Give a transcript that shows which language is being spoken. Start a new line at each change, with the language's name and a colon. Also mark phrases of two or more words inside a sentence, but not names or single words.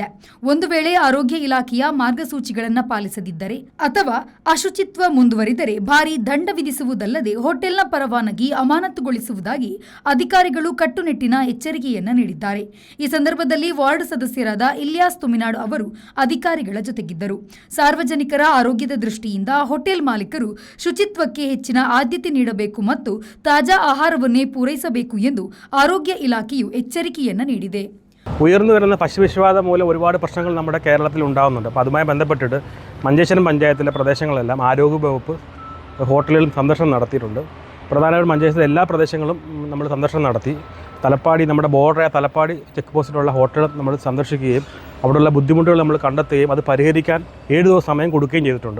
Kannada: ಒಂದು ವೇಳೆ ಆರೋಗ್ಯ ಇಲಾಖೆಯ ಮಾರ್ಗಸೂಚಿಗಳನ್ನು ಪಾಲಿಸದಿದ್ದರೆ ಅಥವಾ ಅಶುಚಿತ್ವ ಮುಂದುವರಿದರೆ ಭಾರೀ ದಂಡ ವಿಧಿಸುವುದಲ್ಲದೆ ಹೋಟೆಲ್ನ ಪರವಾನಗಿ ಅಮಾನತುಗೊಳಿಸುವುದಾಗಿ ಅಧಿಕಾರಿಗಳು ಕಟ್ಟುನಿಟ್ಟಿನ ಎಚ್ಚರಿಕೆಯನ್ನು ನೀಡಿದ್ದಾರೆ. ಈ ಸಂದರ್ಭದಲ್ಲಿ ವಾರ್ಡ್ ಸದಸ್ಯರಾದ ಇಲಿಯಾಸ್ ತುಮಿನಾಡು ಅವರು ಅಧಿಕಾರಿಗಳ ಜೊತೆಗಿದ್ದರು. ಸಾರ್ವಜನಿಕರ ಆರೋಗ್ಯದ ದೃಷ್ಟಿಯಿಂದ ಹೋಟೆಲ್ ಮಾಲೀಕರು ಶುಚಿತ್ವಕ್ಕೆ ಹೆಚ್ಚಿನ ಆದ್ಯತೆ ನೀಡಬೇಕು ಮತ್ತು ತಾಜಾ ಆಹಾರವನ್ನೇ ಪೂರೈಸಬೇಕು ಎಂದು ಆರೋಗ್ಯ ಇಲಾಖೆಯು
Malayalam: എച്ചരിക്കയെന്ന് നീടിದೆ. ഉയർന്നു വരുന്ന പശുവിഷബാധ മൂലം ഒരുപാട് പ്രശ്നങ്ങൾ നമ്മുടെ കേരളത്തിൽ ഉണ്ടാകുന്നുണ്ട്. അപ്പോൾ അതുമായി ബന്ധപ്പെട്ടിട്ട് മഞ്ചേശ്വരം പഞ്ചായത്തിലെ പ്രദേശങ്ങളെല്ലാം ആരോഗ്യവകുപ്പ് ഹോട്ടലുകളിൽ സന്ദർശനം നടത്തിയിട്ടുണ്ട്. പ്രധാനമായും മഞ്ചേശ്വരത്തെ എല്ലാ പ്രദേശങ്ങളും നമ്മൾ സന്ദർശനം നടത്തി. തലപ്പാടി, നമ്മുടെ ബോർഡറായ തലപ്പാടി ചെക്ക് പോസ്റ്റിലുള്ള ഹോട്ടൽ നമ്മൾ സന്ദർശിക്കുകയും അവിടെയുള്ള ബുദ്ധിമുട്ടുകൾ നമ്മൾ കണ്ടെത്തുകയും അത് പരിഹരിക്കാൻ 7 ദിവസം സമയം കൊടുക്കുകയും ചെയ്തിട്ടുണ്ട്.